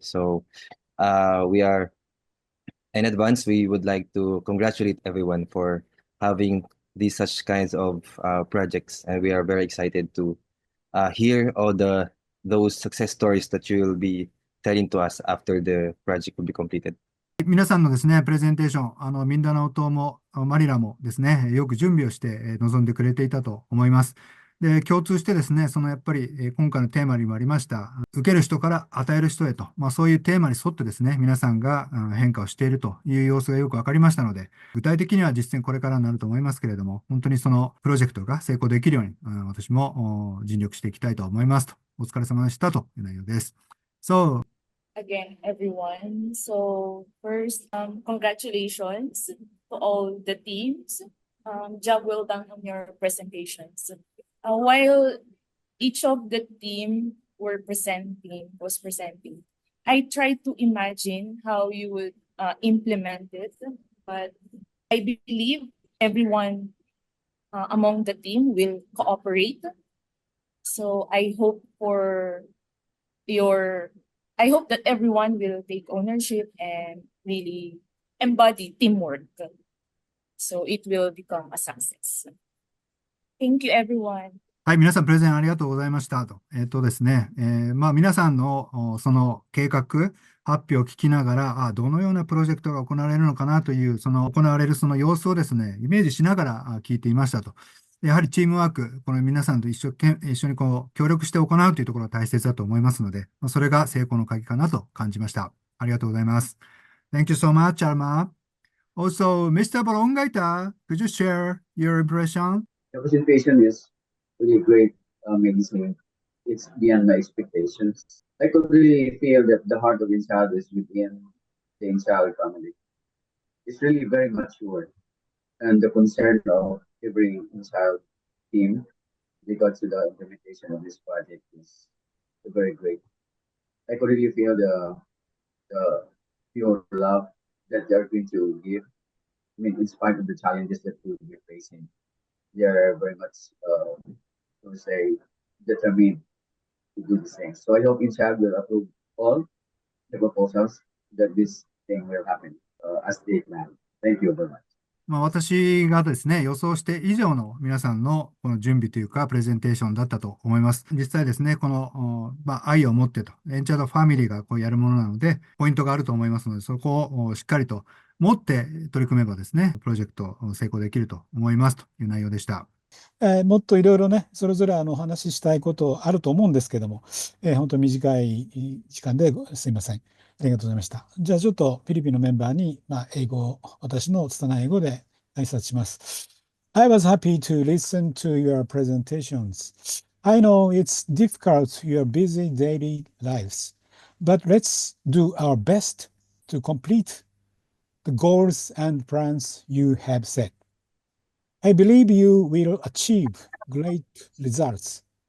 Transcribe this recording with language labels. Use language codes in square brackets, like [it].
[en] So we are in advance, we would like to congratulate everyone for having these such kinds of projects, and we are very excited to hear all those success stories that you will be telling to us after the project will be completed. [ja] 皆さんのですね、プレゼンテーション、ミンダナオ島もマニラもですね、よく準備をして臨んでくれていたと思います。で、共通してですね、そのやっぱり今回のテーマにもありました、受ける人から与える人へと、そういうテーマに沿ってですね、皆さんが変化をしているという様子がよくわかりましたので、具体的には実践これからになると思いますけれども、本当にそのプロジェクトが成功できるように、私も尽力していきたいと思いますと。お疲れ様でしたという内容です。 [en] So, Again, everyone. So first, congratulations to all the teams. Job well done on your presentations. While each of the team was presenting, I tried to imagine how you would implement it, but I believe everyone among the team will cooperate. So I hope that everyone will take ownership and really embody teamwork. So it will become a success. Thank you, everyone. [ja] はい、皆さんプレゼンありがとうございましたと。ですね、皆さんのその計画、発表を聞きながら、どのようなプロジェクトが行われるのかなという、その行われるその様子をですね、イメージしながら聞いていましたと。やはりチームワーク、この皆さんと一緒にこう協力して行うというところが大切だと思いますので、それが成功の鍵かなと感じました。ありがとうございます。 [en] Thank you so much, Alma. Also, Mr. Balongaita, could you share your impression? The presentation is really great, amazing. It's beyond my expectations. I could really feel that the heart of Inchado is within the Inchado family. It's really very mature, and the concern of every Inchado team regards to the implementation of this project is very great. I could really feel the pure love that they are going to give. I mean, in spite of the challenges that we'll be facing, they are very much, to say, determined to do the same. So I hope InShab will approve all the proposals that this thing will happen as they plan. Thank you very much. [ja] 私がですね、予想して以上の皆さんのこの準備というか、プレゼンテーションだったと思います。実際ですね、この、愛を持ってと、エンチャードファミリーがこうやるものなので、ポイントがあると思いますので、そこをしっかりと持って取り組めばですね、プロジェクト成功できると思いますという内容でした。もっといろいろね、それぞれお話ししたいことあると思うんですけども、本当に短い時間ですいません。ありがとうございました。じゃあちょっとフィリピンのメンバーに、私の拙い英語で挨拶します。 [en] I was happy to listen to your presentations. I know it's difficult, your busy daily lives, but let's do our best to complete the goals and plans you have set. I believe you will achieve great results.